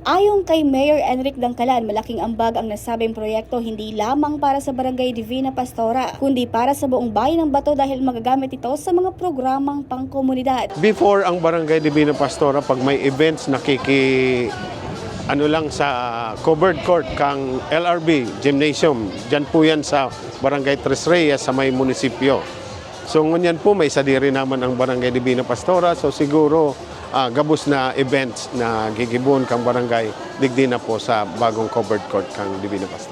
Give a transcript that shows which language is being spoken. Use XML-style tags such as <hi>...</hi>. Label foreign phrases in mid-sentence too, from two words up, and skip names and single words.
<tl>Ayon kay Mayor Enric Dangkalan, malaking ambag ang nasabing proyekto hindi lamang para sa Barangay Divina Pastora, kundi para sa buong bayan ng Bato dahil magagamit ito sa mga programang pangkomunidad.</tl> <bik>Before ang Barangay Divina Pastora, pag may events lang sa</bik> <en>covered court</en> <bik>kang LRB Gymnasium.</bik> <tl>Diyan po yan sa Barangay Tres Reyes sa may munisipyo.</tl> <bik>So ngunyan po may sadiri naman ang Barangay Divina Pastora. So siguro gabos na events na gigibon kang barangay digdi na po sa bagong</bik> <en>covered court</en> <bik>kang Divina Pastora.</bik>